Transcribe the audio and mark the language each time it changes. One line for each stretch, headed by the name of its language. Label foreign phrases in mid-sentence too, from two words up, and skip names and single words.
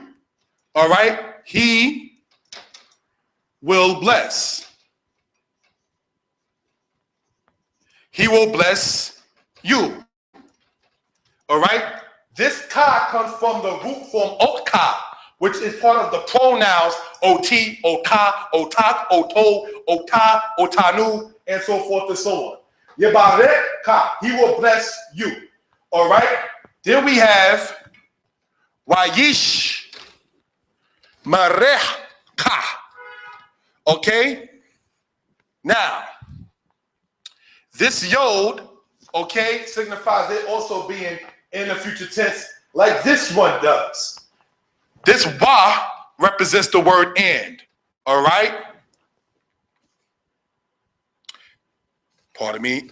English: All right, he will bless. He will bless you. All right, this ka comes from the root form otka, which is part of the pronouns ot, oka, otak, oto, ota, otanu, and so forth and so on. Yebarek ka, he will bless you. All right. Then we have wayish marech ka. Okay. Now, this yod, okay, signifies it also being in the future tense, like this one does. This wa represents the word and. All right. Pardon me.